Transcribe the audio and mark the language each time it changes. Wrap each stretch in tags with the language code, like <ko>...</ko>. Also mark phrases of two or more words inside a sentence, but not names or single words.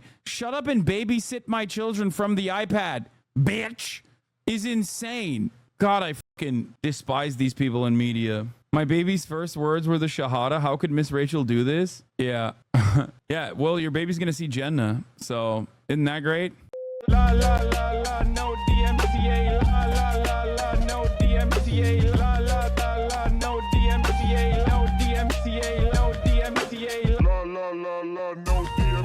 <en>Shut up and babysit my children from the iPad, bitch, is insane. God, I fucking despise these people in media. My baby's first words were the Shahada. How could Miss Rachel do this? Yeah. Yeah, well, your baby's gonna see Jannah, so isn't that great? La la la la, no DMCA. La la la la, no DMCA. La la la la, no DMCA. No DMCA. No DMCA. La la la la, no DMCA.</en>